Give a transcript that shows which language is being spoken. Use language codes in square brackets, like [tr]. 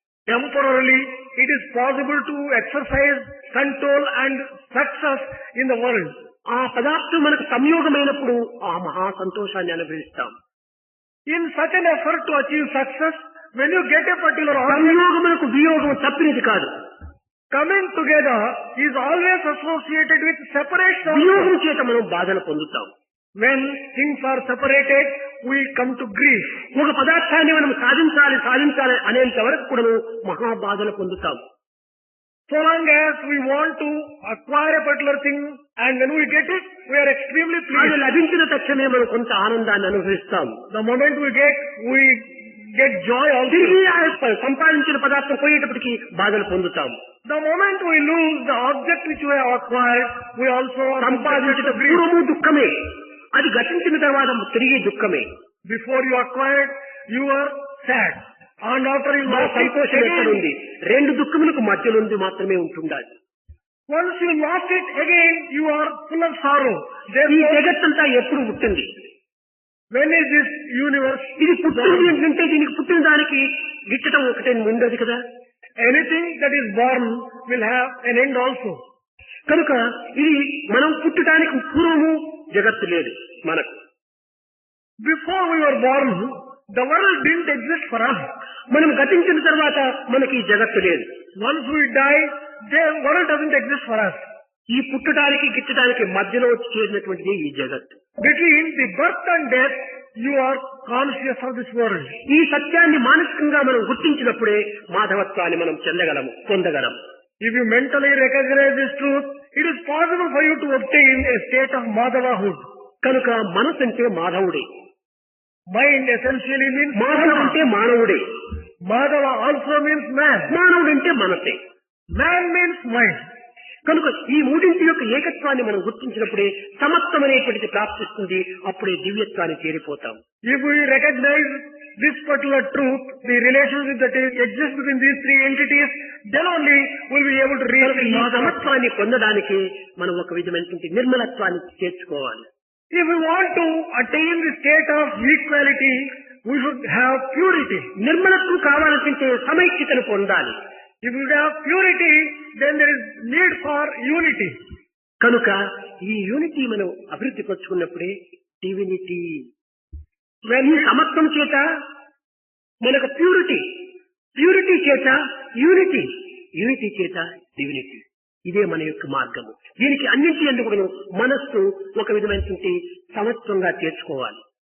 [en] Temporarily, it is possible to exercise control and success in the world. [te] ఆ పదార్థం మనకు సంయోగమైనప్పుడు ఆ మహా సంతోషాన్ని అనుభవిస్తాం. [en] In such an effort to achieve success, when you get a particular object, [te] సంయోగమునకు వియోగం తప్పినది కాదు. [en] coming together is always associated with separation. [te] వియోగం చేత మనం బాధను పొందుతాం. [en] When things are separated, we come to grief. [te] ఒక పదార్థాన్ని మనం సాధించాలి అనేంత వరకు కూడా మహా బాధను పొందుతాం. [en] So long as we want to acquire a particular thing, and when we get it, we are extremely [te] అది [en] pleased. [te] లభించిన తక్షణమే మనం కొంత ఆనందాన్ని అనుభవిస్తాం. [en] The moment we get joy also. [te] తిరిగి ఆ సంపాదించిన పదార్థం పోయేటప్పటికి బాధలు పొందుతాం. [en] The moment we lose the object which we have acquired, we also are [te] సంపాదించిన [en] subject to grief. [te] పూర్వము దుఃఖమే, అది గతించిన తర్వాత తిరిగి దుఃఖమే. [en] Before you acquired, you were sad. And after you [te] మా [en] lost it [te] సంతోషం [en] again, [te] ఎక్కడుంది? రెండు దుఃఖములకు మధ్యలో మాత్రమే ఉంటుండాలి. [en] once you lost it again, you are full of sorrow. [te] ఈ [en] Therefore, [te] జగత్తంతా ఎప్పుడు పుట్టింది? [en] when is this universe? [te] ఇది పుట్టింది ఏంటంటే దీనికి పుట్టిన దానికి గిట్టడం ఒకటే ఉండదు కదా. [en] Anything that is born will have an end also. [te] కనుక ఇది మనం పుట్టడానికి పూర్వము జగత్తు లేదు మనకు. [en] Before we were born, the world didn't exist for us. [te] మనం గతించిన తర్వాత మనకి ఈ జగత్తు లేదు. [en] Once we die, the world doesn't exist for us. [te] ఈ పుట్టడానికి గిట్టడానికి మధ్యలో వచ్చి చేరినటువంటిది ఈ జగత్తు. [en] Between the birth and death, you are conscious of this world. [te] ఈ సత్యాన్ని మానసికంగా మనం గుర్తించినప్పుడే మాధవత్వాన్ని మనం పొందగలం. [en] If you mentally recognize this truth, it is possible for you to obtain a state of Madhavahood. [te] కనుక మనసు అంటే మాధవుడే, [en] Mind essentially means [te] మాధవ అంటే మానవుడే, [en] Madhava also means man. [te] మానవుడు అంటే మనసే. [en] Man means mind. [te] కనుక ఈ మూడింటి యొక్క ఏకత్వాన్ని మనం గుర్తించినప్పుడే సమత్వం అనేటువంటిది ప్రాప్తిస్తుంది. అప్పుడే దివ్యత్వాన్ని చేరిపోతాం. [en] If we recognize this particular truth, the relationship that exists between these three entities, then only we'll be able to reach [te] ఈ [en] Madhava. [te] సమత్వాన్ని పొందడానికి మనం ఒక విధమైనటువంటి నిర్మలత్వాన్ని చేర్చుకోవాలి. [en] If we want to attain the state of equality, we should have purity. [te] నిర్మలత్వం కావాలంటే సమైక్యతను పొందాలి. [en] If we have purity, then there is need for unity. [te] కనుక ఈ unity మనం అభివృద్ధి పరుచుకున్నప్పుడే డివినిటీ. ఈ సమత్వం చేత మనకు ప్యూరిటీ, ప్యూరిటీ చేత యూనిటీ, యూనిటీ చేత డివినిటీ. ఇదే మన యొక్క మార్గము. దీనికి అన్నింటి ఎందుకు మనం మనస్సు ఒక విధమైనటువంటి సమత్వంగా చేర్చుకోవాలి.